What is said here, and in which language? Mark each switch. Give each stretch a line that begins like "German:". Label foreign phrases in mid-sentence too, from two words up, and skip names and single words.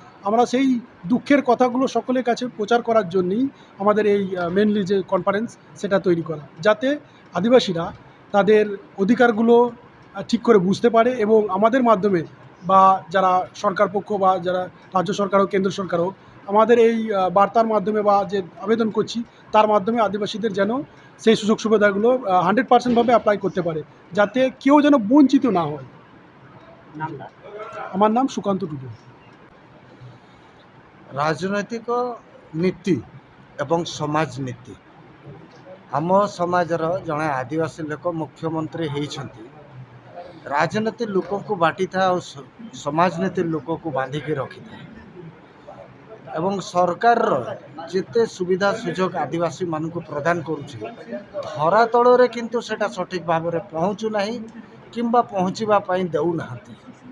Bangla: আমরা সেই দুঃখের কথাগুলো সকলের কাছে প্রচার করার জন্যই আমাদের এই মেনলি যে কনফারেন্স সেটা তৈরি করা, যাতে আদিবাসীরা তাদের অধিকারগুলো ঠিক করে বুঝতে পারে, এবং আমাদের মাধ্যমে বা যারা সরকার পক্ষ বা যারা রাজ্য সরকার হোক কেন্দ্র সরকার হোক, আমাদের এই বার্তার মাধ্যমে বা যে আবেদন করছি তার মাধ্যমে আদিবাসীদের যেন সেই সুযোগ সুবিধাগুলো 100% ভাবে অ্যাপ্লাই করতে পারে, যাতে কেউ যেন বঞ্চিত না হয়। নামটা? আমার নাম সুকান্ত টুডু।
Odia: ରାଜନୈତିକ ନୀତି ଏବଂ ସମାଜନୀତି ଆମ ସମାଜର ଜଣେ ଆଦିବାସୀ ଲୋକ ମୁଖ୍ୟମନ୍ତ୍ରୀ ହେଇଛନ୍ତି। ରାଜନୀତି ଲୋକଙ୍କୁ ବାଟିଥାଏ ଆଉ ସମାଜନୀତି ଲୋକକୁ ବାନ୍ଧିକି ରଖିଥାଏ, ଏବଂ ସରକାରର ଯେତେ ସୁବିଧା ସୁଯୋଗ ଆଦିବାସୀମାନଙ୍କୁ ପ୍ରଦାନ କରୁଛି, ଧରାତଳରେ କିନ୍ତୁ ସେଇଟା ସଠିକ୍ ଭାବରେ ପହଞ୍ଚୁ ନାହିଁ କିମ୍ବା ପହଞ୍ଚିବା ପାଇଁ ଦେଉନାହାନ୍ତି।